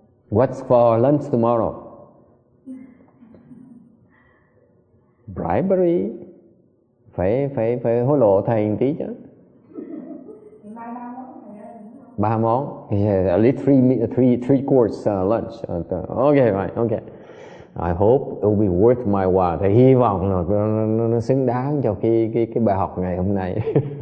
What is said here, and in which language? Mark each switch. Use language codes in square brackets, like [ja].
[en] What's for lunch tomorrow? Bribery. [vi] Phải hối lộ thầy một tí chứ. 3 món. [en] At least 3 course lunch. Okay, right, okay. I hope it will be worth my while. [vi] Thầy hy vọng là nó xứng đáng cho cái bài học ngày hôm nay.